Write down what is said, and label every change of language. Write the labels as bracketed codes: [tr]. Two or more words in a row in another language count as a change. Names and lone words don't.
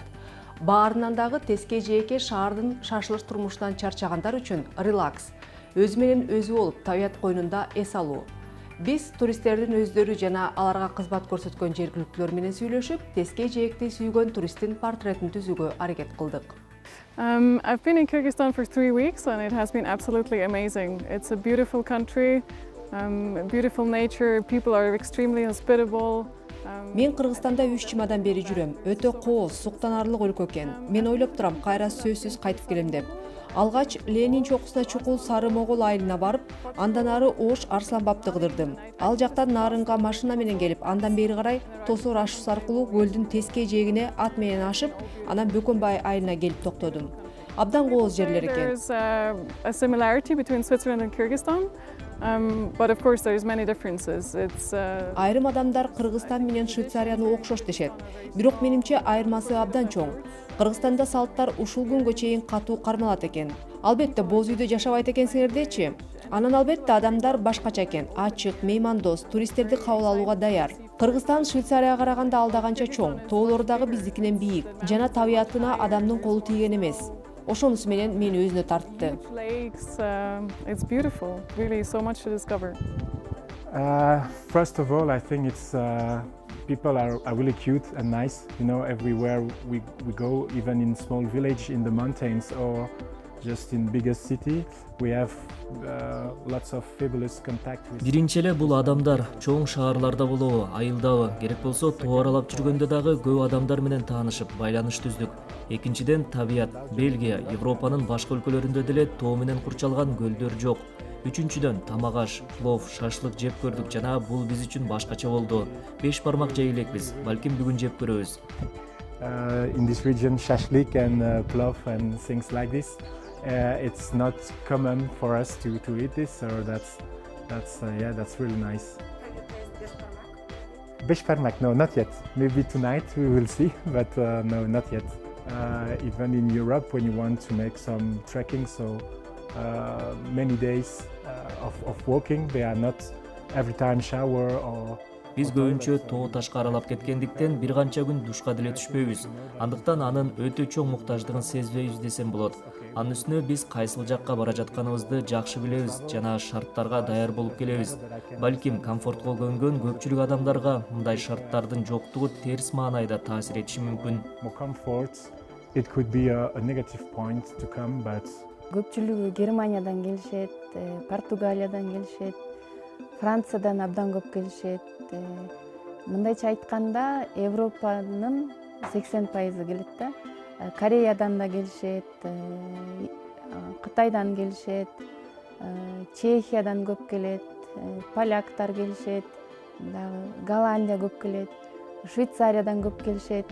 [ky] Баарынан дагы теске жээкке шаардын шашылыш турмушунан чарчагандар үчүн релакс, өзү менен өзү болуп, табият койнунда эс алуу. Биз туристтердин өздөрү жана аларга кызмат көрсөткөн жергиликтүүлөр менен сүйлөшүп, теске жээкти сүйгөн туристтин портретин түзүүгө аракет кылдык. [en] I've been in Kyrgyzstan for 3 weeks and it has been absolutely amazing. It's a beautiful country, beautiful nature, people are extremely hospitable. [ky] Мен Кыргызстанда 3 жумадан бери жүрөм. Өтө кооз, суктанарлык өлкө экен. Мен ойлоп турам, кайра сөзсүз кайтып келем деп. Алгач Ленин чокусуна чукул Сары Могол айылына барып, андан ары Ош Арсланбапты кыдырдым. Ал жактан Нарынга машина менен келип, андан бери карай Тосор ашуусу аркылуу көлдүн теске жээгине ат менен ашып, анан Бөкөнбай айылына келип токтодум. Абдан кооз жерлер экен. [en] There's a similarity between Switzerland and Kyrgyzstan. But of course there's many differences. [ky] Айрым адамдар Кыргызстан менен Швейцарияны окшош дешет. Бирок менимче айырмасы абдан чоң. Кыргызстанда салттар ушул күнгө чейин катуу кармалат экен. Албетте боз үйдө жашабайт экенсиңердечи. Анан албетте адамдар башкача экен. Ачык, меймандос, туристтерди кабыл алууга даяр. Кыргызстан Швейцарияга караганда алда канча чоң. Тоолору дагы биздикинен бийик. Жана табиятына адамдын колу тийген эмес. Ошонусу менен мени өзүнө тартты. [en] It's beautiful, really so much to discover. First of all, I think it's people are really cute and nice. You know, everywhere we go, even in small village in the mountains or just in biggest city, we have lots of fabulous contact with. [ky] Биринчи эле бул адамдар чоң шаарларда болобу, айылдабы, керек болсо тоо аралап жүргөндө дагы көп адамдар менен таанышып, байланыш түздүк. Экинчиден табият. Бельгия, Европанын башка өлкөлөрүндө деле тоо менен курчалган көлдөр жок. Үчүнчүдөн тамак аш, плов, шашлык жеп көрдүк жана бул биз үчүн башкача болду. 5 бармак жей элекпиз. Балким бүгүн жеп көрөбүз. [en] In this region, shashlik and plov and things like this. It's not common for us to eat this, so that's really nice. Beshparmak? No, not yet. Maybe tonight we will see, but no, not yet. Even in Europe, when you want to make some trekking, so many days of walking, they are not every time shower or. [ky] Биз көбүнчө тоо ташка аралап кеткендиктен бир канча күн душка деле түшпөйбүз. Андыктан анын өтө чоң муктаждыгын сезбейбиз десем болот. Анын үстүнө биз кайсыл жакка бара жатканыбызды жакшы билебиз жана шарттарга даяр болуп келебиз. Балким комфортко көнгөн көпчүлүк адамдарга мындай шарттардын жоктугу терс маанайда таасир этиши мүмкүн. [en] It could be a negative point to come, but [ky] көпчүлүгү Германиядан келишет, Португалиядан келишет, Франциядан абдан көп келишет. Мындайча айтканда, Европанын 80% келет да. Кореядан да келишет, Кытайдан келишет, Чехиядан көп келет, поляктар келишет, Голландия көп келет, Швейцариядан көп келишет.